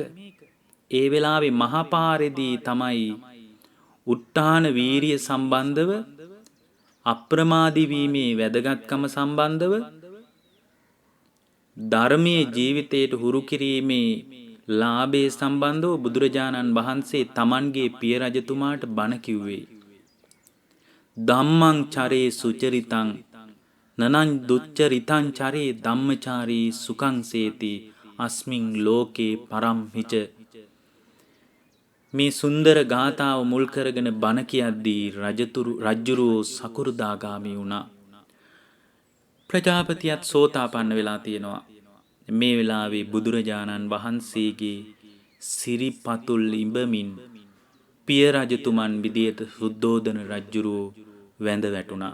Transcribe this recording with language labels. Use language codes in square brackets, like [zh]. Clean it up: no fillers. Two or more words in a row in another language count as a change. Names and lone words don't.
[si] ඒ වෙලාවේ මහපාරේදී තමයි උත්තාන වීරිය සම්බන්ධව අප්‍රමාදී වීමේ වැදගත්කම සම්බන්ධව ධර්මයේ ජීවිතයට හුරු කිරීමේ ලාභයේ සම්බන්ධව බුදුරජාණන් වහන්සේ තමන්ගේ පිය රජතුමාට බණ කිව්වේ. [pi] ධම්මං චරේ සුචරිතං නනං දුච්චරිතං චරේ ධම්මචාරී සුඛං සේති අස්මින් ලෝකේ පරම්හිච. [si] මේ සුන්දර ගාථාව මුල් කරගෙන බණ කියද්දී රජ්ජුරුවෝ සකෘදාගාමී වුණා. ප්‍රජාපතියත් සෝතාපන්න වෙලා තියෙනවා. මේ වෙලාවේ බුදුරජාණන් වහන්සේගේ සිරිපතුල් ඉඹමින් පිය රජතුමන් විදියට සුද්ධෝදන රජ්ජුරුවෝ වැඳ වැටුණා.